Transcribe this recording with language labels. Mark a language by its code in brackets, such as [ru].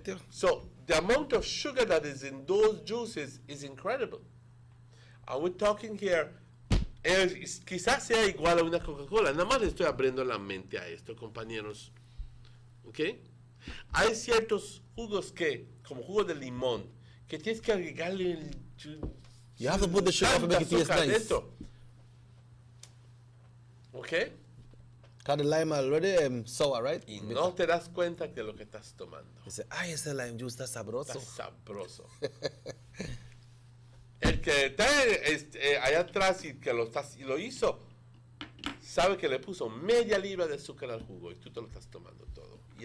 [en] So the amount of sugar that is in those juices is incredible. And we're talking here, [es] quizás sea igual a una Coca-Cola. Nada más le estoy abriendo la mente a esto, compañeros. ¿Ok? Hay ciertos jugos como jugo de limón, que tienes que agregarle [en] You have to put the sugar to make it taste nice. [es] dentro. ¿Ok? [en] Because the lime already sour, right? [es] Y no te das cuenta de lo que estás tomando. Dice, ese lime juice está sabroso. Está sabroso. El que está allá atrás y que lo hizo, sabe que le puso media libra de azúcar al jugo y tú te lo estás tomando todo.